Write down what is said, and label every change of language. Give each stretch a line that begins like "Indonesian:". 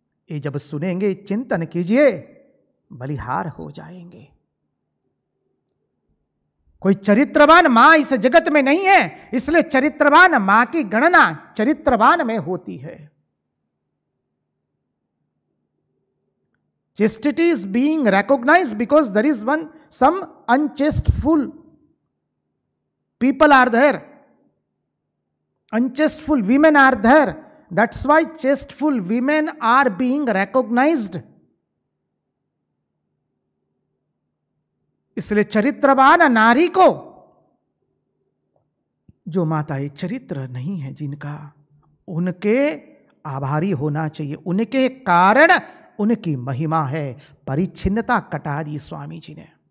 Hindi: ये जब सुनेंगे, चिंतन कीजिए, बलिहार हो जाएंगे। कोई चरित्रवान मां इस जगत में नहीं है, इसलिए चरित्रवान मां की गणना चरित्रवान में होती है।
English: Chastity is being recognized because there is some unchasteful people are there. Unchasteful women are there. That's why chasteful women are being recognized.
Hindi: इसलिए चरित्रवान नारी को, जो माताएं चरित्र नहीं है जिनका, उनके आभारी होना चाहिए। उनके कारण उनकी महिमा है। परिच्छिन्नता कटा दी स्वामी जी ने।